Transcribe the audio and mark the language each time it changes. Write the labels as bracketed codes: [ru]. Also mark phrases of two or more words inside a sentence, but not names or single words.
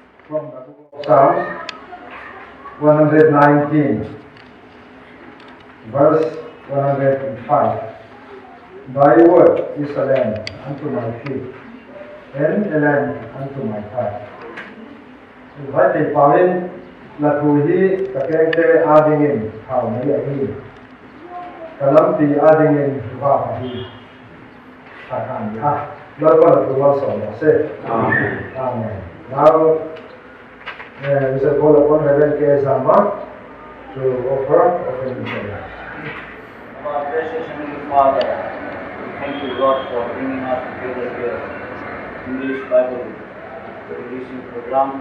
[en] from the book of Psalms 119, verse 105. Thy word is a lamp unto my feet, and a lamp unto my path. [vap] Vaiphei Pawin la thu hi kakengte adingin Hawnna ahin. Kalampi adingin wa ahin. Ahan ya. [en] Lord God of the world, say Amen. Amen. Now we shall call upon Reverend K. Zama to offer offering prayer. Our precious Heavenly Father, we thank you, Lord, for bringing us together here in this Bible releasing program.